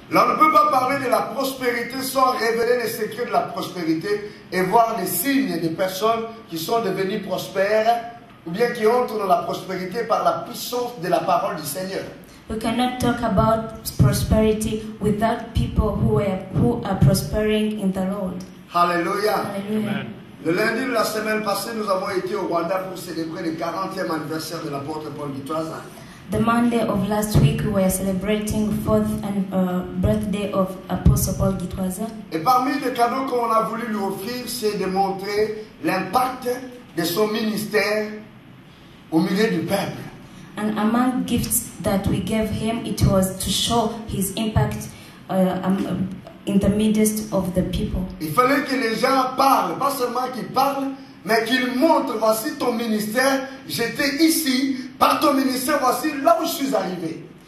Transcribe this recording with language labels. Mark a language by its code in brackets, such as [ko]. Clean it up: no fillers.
[fr] Là, on ne peut pas parler de la prospérité sans révéler les secrets de la prospérité et voir les signes des personnes qui sont devenues prospères ou bien qui entrent dans la prospérité par la puissance de la parole du Seigneur. [en] We cannot talk about prosperity without people who are prospering in the Lord. Hallelujah. Hallelujah. Amen. [fr] Le lundi de la semaine passée, nous avons été au Rwanda pour célébrer le 40e anniversaire de l'apôtre Paul Gitwaza. [en] The Monday of last week, we were celebrating 4th birthday of Apostle Paul Gitwaza. [fr] Et parmi les cadeaux qu'on a voulu lui offrir, c'est de montrer l'impact de son ministère au milieu du peuple. [en] And among gifts that we gave him, it was to show his impact in the midst of the people. [fr] Il fallait que les gens parlent, pas seulement qu'ils parlent, mais qu'ils montrent, voici ton ministère, j'étais ici, par ton ministère, voici là où je suis arrivé.